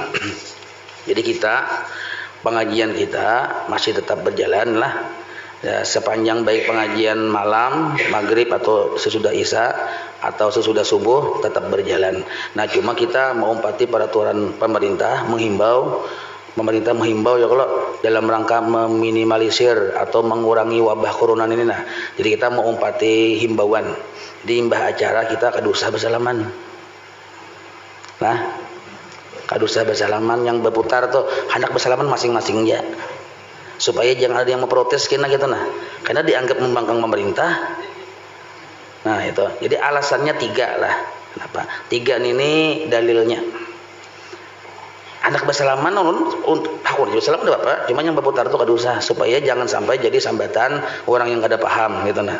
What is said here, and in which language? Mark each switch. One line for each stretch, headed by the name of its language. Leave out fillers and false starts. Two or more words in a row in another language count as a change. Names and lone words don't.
Indonesian: Jadi pengajian kita masih tetap berjalan lah ya, sepanjang baik pengajian malam, maghrib atau sesudah isya atau sesudah subuh tetap berjalan. Nah, cuma kita mengumpati peraturan pemerintah pemerintah menghimbau ya kalau dalam rangka meminimalisir atau mengurangi wabah corona ini.
Banjar: Nah, jadi kita mengumpati himbauan di imbah acara kita kadusah bersalaman. Nah, kadusah bersalaman yang berputar tuh hendak bersalaman masing-masing ya,
Indonesian: supaya jangan ada yang memprotes karena karena dianggap membangkang pemerintah. Nah itu, jadi alasannya 3 lah. Kenapa? 3 ini dalilnya. Anak bersalaman untuk aku bersalaman ada apa?
Banjar: Cuma yang berputar tuh kadusah supaya jangan sampai jadi sambatan orang yang kada paham gitu nah.